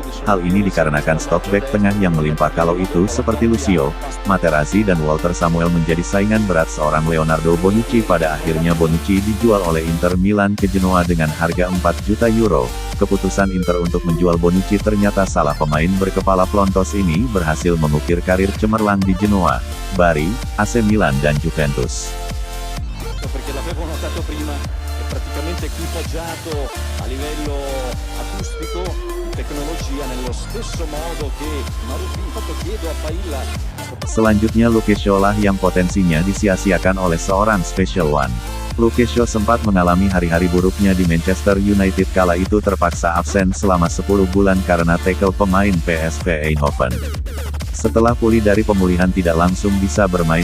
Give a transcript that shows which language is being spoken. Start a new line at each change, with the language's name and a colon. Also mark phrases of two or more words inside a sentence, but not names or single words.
Indonesian: Hal ini dikarenakan stok bek tengah yang melimpah. Kalau itu seperti Lucio, Materazzi dan Walter Samuel menjadi saingan berat seorang Leonardo Bonucci. Pada akhirnya Bonucci dijual oleh Inter Milan ke Genoa dengan harga 4 juta euro. Keputusan Inter untuk menjual Bonucci ternyata salah. Pemain berkepala plontos ini berhasil mengukir karir cemerlang di Genoa, Bari, AC Milan dan Juventus.
Italian: Perché l'avevo notato prima, è praticamente equipaggiato a livello acustico, tecnologia nello stesso modo che Marufi. Infatti chiedo a Pailla.
Indonesian: Selanjutnya Luke Shaw lah yang potensinya disia-siakan oleh seorang Special One. Luke Shaw sempat mengalami hari-hari buruknya di Manchester United. Kala itu terpaksa absen selama 10 bulan karena tackle pemain PSV Eindhoven. Setelah pulih dari pemulihan tidak langsung bisa bermain.